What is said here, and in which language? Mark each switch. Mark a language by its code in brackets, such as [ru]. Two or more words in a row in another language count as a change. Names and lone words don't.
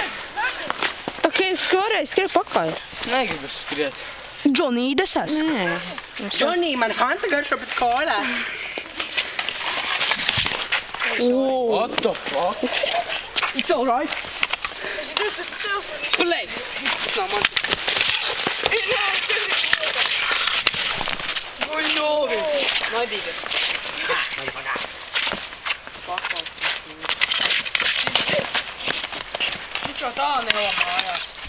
[lv] Tā kā es skrēju, skrieju pakaļ. negribas skriet. Johnny, tas es. Nē. Johnny, man hanta garšo pēc kolās. [en] What the fuck? It's alright. Play. [lv] Tas nav mans. Naidīgas. Viņš jau tā nelamājās.